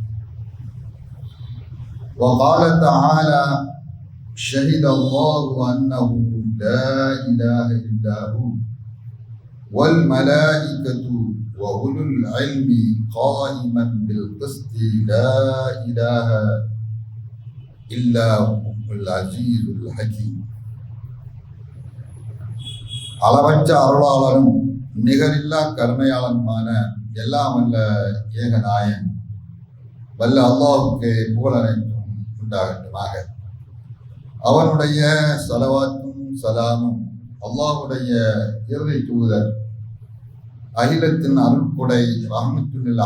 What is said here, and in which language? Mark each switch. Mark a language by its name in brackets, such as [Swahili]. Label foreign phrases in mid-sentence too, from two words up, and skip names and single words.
[Arabic] وقال تعالى: شهد الله أنه لا إله إلا هو والملائكة وأولو العلم قائما بالقسط لا إله إلا هو العزيز الحكيم. [Tamil] அளவற்ற அருளாளரும் நிகரில்லா கருணையாளனுமான எல்லாம் வல்ல ஏகநாயன் வல்ல அல்லாஹுக்கு புகழ் அனைத்தும் உண்டாகட்டுமாக. அவனுடைய ஸலவாத்தும் சலாமும் அல்லாஹுடைய இறுதி தூதர் அகிலத்தின் அருள்கொடை ரஹ்மத்துல்